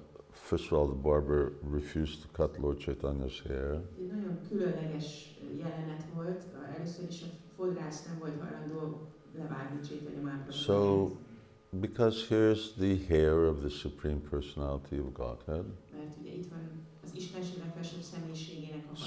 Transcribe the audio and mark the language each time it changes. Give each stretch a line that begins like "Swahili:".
English: First of all, the barber refused to cut Lord Chaitanya's hair.
Hungarian: Egy nagyon különleges jelenet volt. Először is a fodrász nem volt hajlandó levágni Caitanya Mahaprabhu.
English: So, because here's the hair of the Supreme Personality of Godhead.
Hungarian: Mert ugye itt van az Istenség legfelsőbb személyiségének a haja.